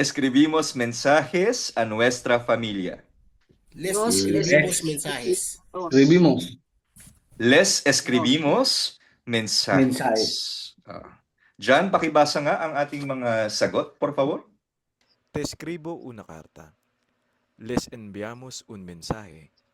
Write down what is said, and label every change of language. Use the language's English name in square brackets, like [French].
[Spanish] Escribimos mensajes a nuestra familia. Les Los escribimos les- mensajes. Escribimos. Les escribimos mensajes. Mensajes. [Filipino] Jan, pakibasa nga ang ating mga sagot, [Spanish] por favor. Te escribo una carta. Les enviamos un mensaje.